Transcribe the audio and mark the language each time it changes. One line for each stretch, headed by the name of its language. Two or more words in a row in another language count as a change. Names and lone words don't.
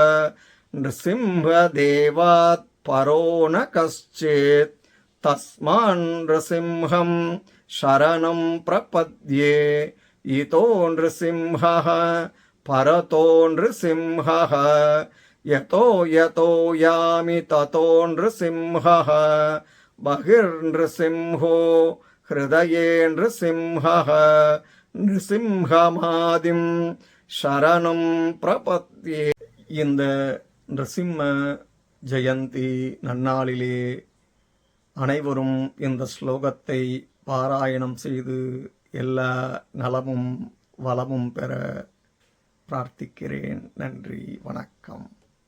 Sanskrit: नृसिंहदेवात् परो न कश्चित्, तस्मान् नृसिंहं शरणं प्रपद्ये, इतो नृसिंहः, परतो नृसिंहः, यतो यतो यामि ततो नृसिंहः, बहिर्नृसिंहो हृदये नृसिंहः, नृसिंहमादिं शरणं प्रपद्ये.
Tamil: இந்த நரசிம்ம ஜெயந்தி நன்னாளிலே அனைவரும் இந்த ஸ்லோகத்தை பாராயணம் செய்து எல்லா நலமும் வளமும் பெற பிரார்த்திக்கிறேன். நன்றி, வணக்கம்.